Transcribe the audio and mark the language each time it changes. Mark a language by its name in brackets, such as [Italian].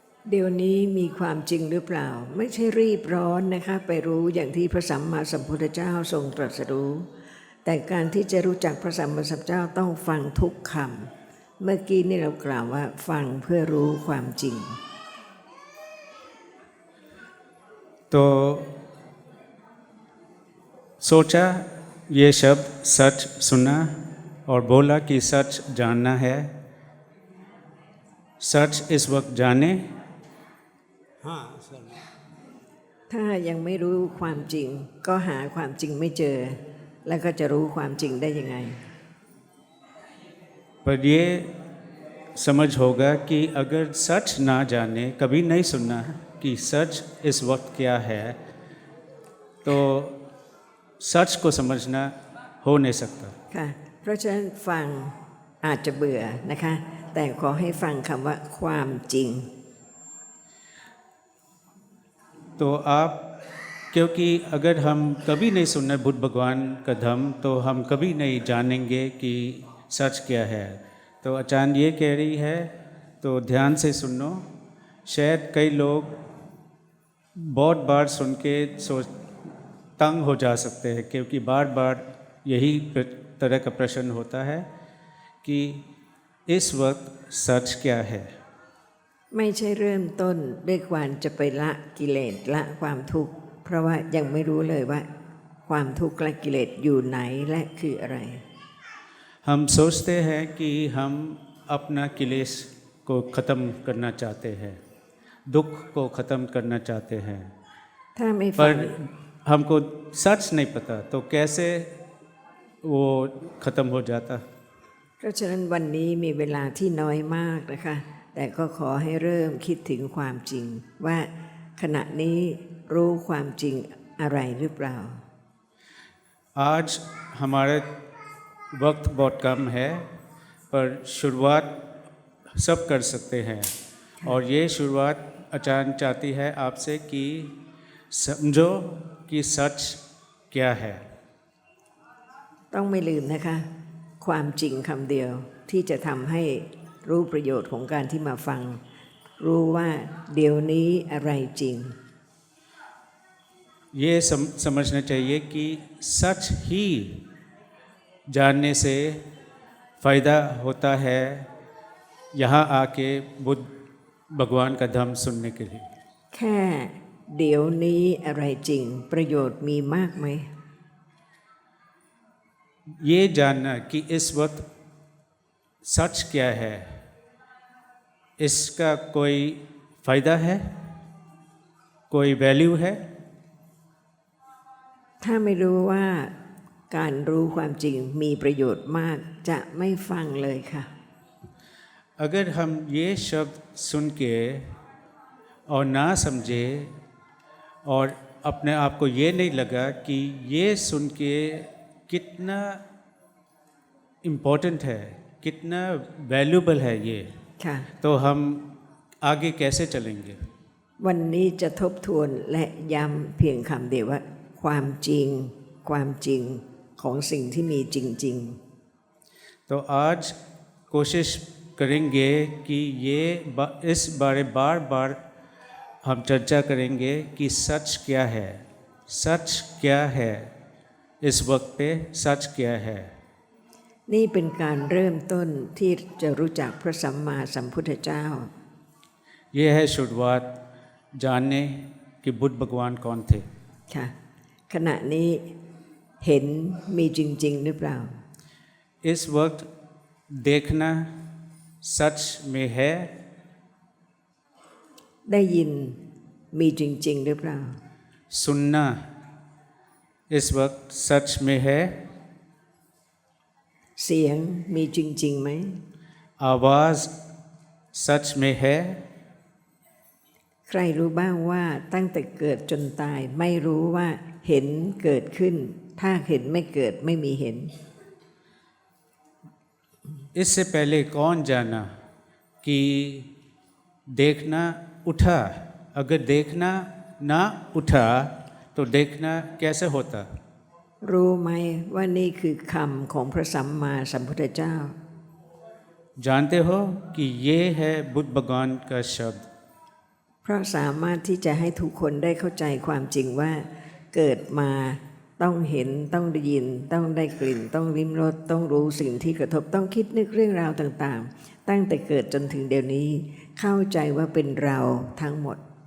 [Thai] เดี๋ยวนี้มีความจริงหรือเปล่า ไม่ใช่รีบร้อนนะคะไปรู้อย่างที่พระสัมมาสัมพุทธเจ้าทรงตรัสรู้แต่การที่จะรู้จักพระสัมมาสัมพุทธเจ้าต้องฟังทุกคำเมื่อกี้นี่เรากล่าวว่าฟังเพื่อรู้ความจริง [Hindi] तो सोचा ये शब्द सच सुना और बोला कि सच जानना है सच इस वक्त जाने हाँ सर [Thai] ถ้ายังไม่รู้ความจริงก็หาความจริงไม่เจอ แล้วก็จะรู้ความจริงได้ยังไง [Hindi] पर ये समझ होगा कि अगर सच ना जाने कभी नहीं सुनना कि सच इस वक्त क्या है तो सच को समझना हो नहीं सकता [Thai] ค่ะเพราะฉะนั้นฟังอาจจะเบื่อนะคะแต่ขอให้ฟังคำว่าความจริง [Hindi] तो आप क्योंकि अगर हम कभी नहीं सुनना बुद्ध भगवान का धर्म तो हम कभी नहीं जानेंगे कि सच क्या है तो आचार्य ये कह रही है तो ध्यान से सुनो शायद कई लोग बहुत बार सुन के तंग हो जा सकते हैं क्योंकि बार बार यही तरह का प्रश्न होता है कि इस वक्त सच क्या है [Thai] ไม่ใช่เริ่มต้นด้วยการจะไปละกิเลสละความทุกข์เพราะว่ายังไม่รู้เลยว่าความทุกข์และกิเลสอยู่ไหนและคืออะไร [Hindi] हम सोचते हैं कि हम अपना क्लेश को ख़त्म करना चाहते हैं दुख को ख़त्म करना चाहते हैं [Thai] ถ้าไม่ฟั [Hindi] पर [Thai] ง [Hindi] हमको सच नहीं पता तो कैसे वो ख़त्म हो जाता [Thai] เพราะฉะนั้นวันนี้มีเวลาที่น้อยมากนะคะแต่ก็ขอให้เริ่มคิดถึงความจริงว่าขณะนี้รู้ความจริงอะไรหรือเปล่า [Hindi] आज हमारे वक्त बहुत कम है पर शुरुआत सब कर सकते हैं और ये शुरुआत आचार्य चाहती है आपसे कि समझो कि सच क्या है [Thai] ต้องไม่ลืมนะคะความจริงคำเดียวที่จะทำให้รู้ประโยชน์ของการที่มาฟัง รู้ว่าเดี๋ยวนี้อะไรจริง [Hindi] ये समझना चाहिए कि सच ही जानने से फ़ायदा होता है यहाँ आके बुद्ध भगवान का धर्म सुनने के लिए [Thai] แค่เดี๋ยวนี้อะไรจริงประโยชน์มีมากไหม [Hindi] ये जानना कि इस वक्त सच क्या है इसका कोई फ़ायदा है कोई वैल्यू है [Thai] ถ้าไม่รู้ว่าการรู้ความจริงมีประโยชน์มากจะไม่ฟังเลยค่ะ [Hindi] अगर हम ये शब्द सुन के और ना समझे और अपने आप को ये नहीं लगा कि ये सुन के कितना इम्पोर्टेंट है कितना वैल्यूबल है ये [Thai] ค่ะ [Hindi] तो हम आगे कैसे चलेंगे [Thai] วันนี้จะทบทวนและย้ำเพียงคำเดียวว่าความจริงความจริงของสิ่งที่มีจริง [Hindi] तो आज कोशिश करेंगे कि इस बारे बार बार हम चर्चा करेंगे कि सच क्या है सच क्या है इस वक्त पे सच क्या है [Thai] ๆนี่เป็นการเริ่มต้นที่จะรู้จักพระสัมมาสัมพุทธเจ้า [Hindi] ये है शुरुआत जानने कि बुद्ध भगवान कौन थे [Thai] ค่ะขณะนี้เห็นมีจริงๆหรือเปล่า [Hindi] इस वक्त देखना सच में है [Thai] ได้ยินมีจริงๆหรือเปล่า [Hindi] सुनना इस वक्त सच में है [Thai] เสียงมีจริงๆไหม [Hindi] आवाज़ सच में है [Thai] ใครรู้บ้างว่าตั้งแต่เกิดจนตายไม่รู้ว่าเห็นเกิดขึ้น ถ้าเห็นไม่เกิดไม่มีเห็น [Hindi] इससे पहले कौन जाना कि देखना उठा अगर देखना ना उठा तो देखना कैसे होता [Thai] รู้ไหมว่านี่คือคำของพระสัมมาสัมพุทธเจ้า [Hindi] जानते हो कि ये है बुद्ध भगवान का शब्द [Thai] เพราะสามารถที่จะให้ทุกคนได้เข้าใจความจริงว่าเกิดมาต้องเห็นต้องได้ยินต้องได้กลิ่นต้องลิ้มรสต้องรู้สิ่งที่กระทบต้องคิดนึกเรื่องราวต่างๆตั้งแต่เกิดจนถึงเดี๋ยวนี้เข้าใจว่าเป็นเราทั้งหมด